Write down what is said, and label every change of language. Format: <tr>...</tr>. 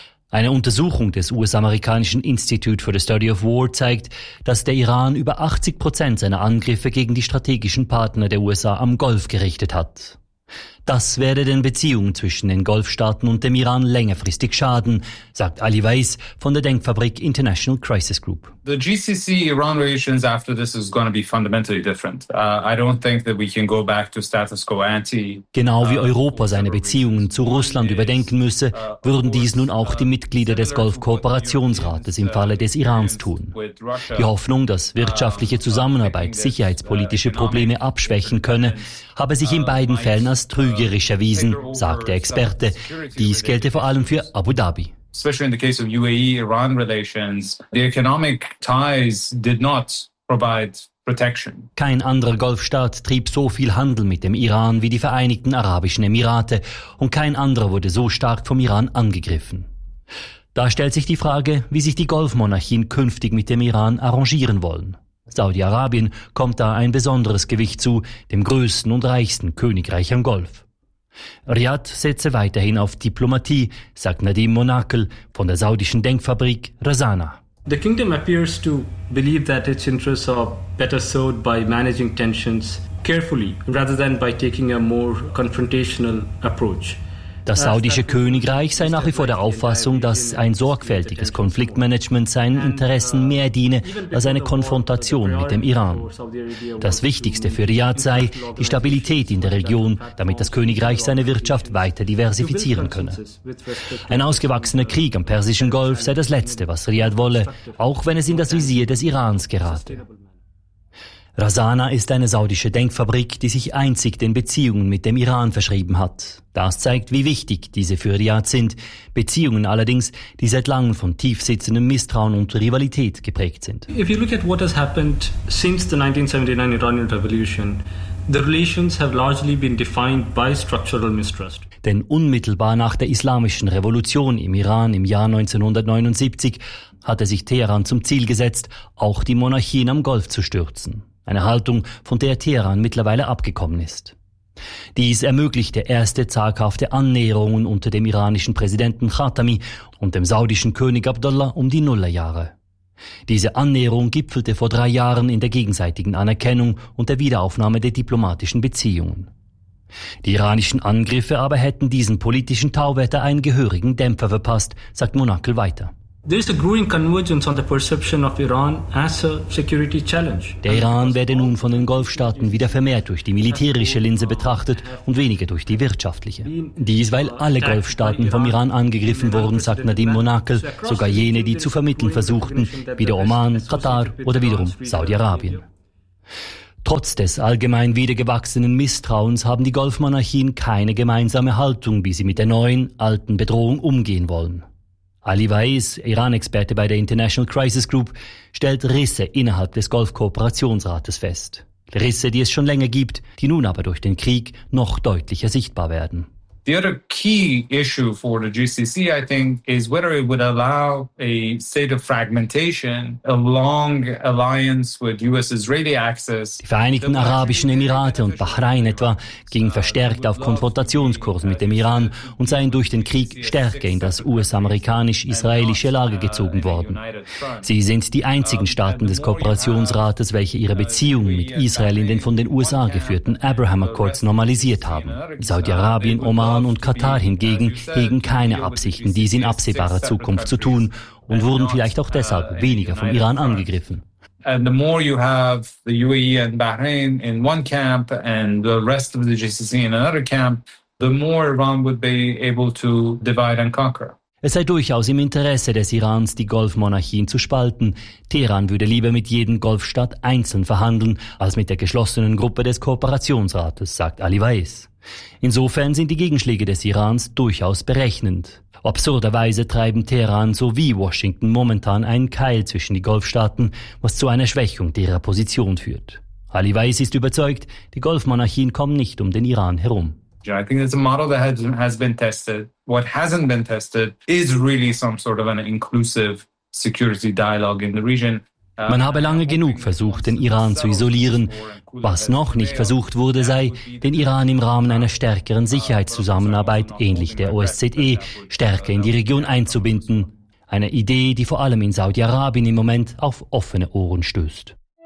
<de>Eine Untersuchung des US-amerikanischen Institute for the Study of War zeigt, dass der Iran über 80% seiner Angriffe gegen die strategischen Partner der USA am Golf gerichtet hat. Das werde den Beziehungen zwischen den Golfstaaten und dem Iran längerfristig schaden, sagt Ali Weiss von der Denkfabrik International Crisis Group.</de> <en>The GCC-Iran relations after this is going to be fundamentally different. I don't think that we can go back to status quo ante.</en> <de>Genau wie Europa seine Beziehungen zu Russland überdenken müsse, würden dies nun auch die Mitglieder des Golfkooperationsrates im Falle des Irans tun. Die Hoffnung, dass wirtschaftliche Zusammenarbeit sicherheitspolitische Probleme abschwächen könne, habe sich in beiden Fällen als trügerisch erwiesen, sagt der Experte. Dies gelte vor allem für Abu Dhabi.</de> <en>especially in the case of UAE-Iran relations, the economic ties did not provide protection.</en> <de>Kein anderer Golfstaat trieb so viel Handel mit dem Iran wie die Vereinigten Arabischen Emirate und kein anderer wurde so stark vom Iran angegriffen. Da stellt sich die Frage, wie sich die Golfmonarchien künftig mit dem Iran arrangieren wollen. Saudi-Arabien kommt da ein besonderes Gewicht zu, dem größten und reichsten Königreich am Golf. Riad setze weiterhin auf Diplomatie, sagt Nadim Monakel von der saudischen Denkfabrik Rasana.</de> <en>The kingdom appears to believe that its interests are better served by managing tensions carefully rather than by taking a more confrontational approach.</en> <de>Das saudische Königreich sei nach wie vor der Auffassung, dass ein sorgfältiges Konfliktmanagement seinen Interessen mehr diene als eine Konfrontation mit dem Iran. Das Wichtigste für Riad sei die Stabilität in der Region, damit das Königreich seine Wirtschaft weiter diversifizieren könne. Ein ausgewachsener Krieg am Persischen Golf sei das Letzte, was Riad wolle, auch wenn es in das Visier des Irans gerate. Rasana ist eine saudische Denkfabrik, die sich einzig den Beziehungen mit dem Iran verschrieben hat. Das zeigt, wie wichtig diese für Riad sind. Beziehungen allerdings, die seit langem von tiefsitzendem Misstrauen und Rivalität geprägt sind.</de> <en>If you look at what has happened since the 1979 Iranian Revolution, the relations have largely been defined by structural mistrust.</en> <de>Denn unmittelbar nach der islamischen Revolution im Iran im Jahr 1979 hatte sich Teheran zum Ziel gesetzt, auch die Monarchien am Golf zu stürzen. Eine Haltung, von der Teheran mittlerweile abgekommen ist. Dies ermöglichte erste zaghafte Annäherungen unter dem iranischen Präsidenten Khatami und dem saudischen König Abdullah um die Nullerjahre. Diese Annäherung gipfelte vor 3 Jahren in der gegenseitigen Anerkennung und der Wiederaufnahme der diplomatischen Beziehungen. Die iranischen Angriffe aber hätten diesem politischen Tauwetter einen gehörigen Dämpfer verpasst, sagt Monakel weiter.</de> <en>There is a growing convergence on the perception of Iran as a security challenge.</en> <de>Der Iran werde nun von den Golfstaaten wieder vermehrt durch die militärische Linse betrachtet und weniger durch die wirtschaftliche. Dies, weil alle Golfstaaten vom Iran angegriffen wurden, sagt Nadim Monakel, sogar jene, die zu vermitteln versuchten, wie der Oman, Katar oder wiederum Saudi-Arabien. Trotz des allgemein wieder gewachsenen Misstrauens haben die Golfmonarchien keine gemeinsame Haltung, wie sie mit der neuen, alten Bedrohung umgehen wollen. Ali Waiz, Iran-Experte bei der International Crisis Group, stellt Risse innerhalb des Golfkooperationsrates fest. Risse, die es schon länger gibt, die nun aber durch den Krieg noch deutlicher sichtbar werden.</de> <en>The other key issue for the GCC, I think, is whether it would allow a state of fragmentation, a long alliance with US-Israeli access.</en> <de>Die Vereinigten Arabischen Emirate und Bahrain etwa gingen verstärkt auf Konfrontationskurs mit dem Iran und seien durch den Krieg stärker in das US-amerikanisch-israelische Lager gezogen worden. Sie sind die einzigen Staaten des Kooperationsrates, welche ihre Beziehungen mit Israel in den von den USA geführten Abraham-Accords normalisiert haben. Saudi-Arabien, Oman und Katar hingegen hegen keine Absichten, dies in absehbarer Zukunft zu tun und wurden vielleicht auch deshalb weniger vom Iran angegriffen.</de> <en>And the more you have the UAE and Bahrain in one camp and the rest of the GCC in another camp, the more Iran would be able to divide and conquer.</en> <de>Es sei durchaus im Interesse des Irans, die Golfmonarchien zu spalten. Teheran würde lieber mit jedem Golfstaat einzeln verhandeln als mit der geschlossenen Gruppe des Kooperationsrates, sagt Ali Waiz. Insofern sind die Gegenschläge des Irans durchaus berechnend. Absurderweise treiben Teheran sowie Washington momentan einen Keil zwischen die Golfstaaten, was zu einer Schwächung ihrer Position führt. Ali Waiz ist überzeugt, die Golfmonarchien kommen nicht um den Iran herum.</de> <en>I think it's a model that has been tested. What hasn't been tested is really some sort of an inclusive security dialogue in the region.</en> <de>Man habe lange genug versucht, den Iran zu isolieren. Was noch nicht versucht wurde, sei, den Iran im Rahmen einer stärkeren Sicherheitszusammenarbeit, ähnlich der OSZE, stärker in die Region einzubinden. Eine Idee, die vor allem in Saudi-Arabien im Moment auf offene Ohren stößt.</de>